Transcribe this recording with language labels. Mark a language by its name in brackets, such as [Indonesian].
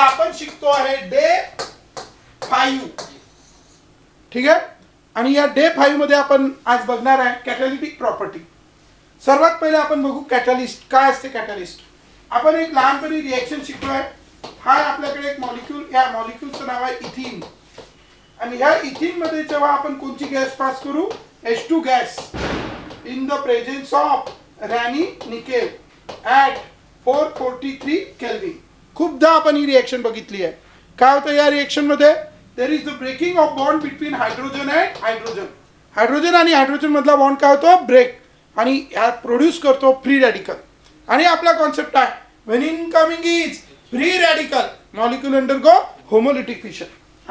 [Marathi] आपण शिकतो आहे डे 5. ठीक आहे. आणि या डे 5 मध्ये आपण आज बघणार आहे कॅटॅलिटिक प्रॉपर्टी. सर्वात पहिले आपण बघू कॅटॅलिस्ट काय असते. कॅटॅलिस्ट आपण एक लहानपणी रिएक्शन शिकतोय. हा आपल्याकडे एक मॉलिक्यूल, या मॉलिक्यूलचं नाव आहे इथिन. आणि ह्या इथिन मध्ये जेव्हा आपण कोणची गॅस पास करू, H2 gas [English] in the presence of [Marathi] रॅनी nickel at 443 kelvin. खूपदा आपण ही रिएक्शन बघितली आहे. काय होतं या रिएक्शन मध्ये? [English] There is the breaking of bond between hydrogen and hydrogen. [Marathi] Hydrogen आणि हायड्रोजन मधला बॉन्ड काय होतो? ब्रेक. आणि ह्या प्रोड्यूस करतो फ्री रॅडिकल. आणि आपला कॉन्सेप्ट आहे [English] When incoming is free radical molecule undergo homolytic fission.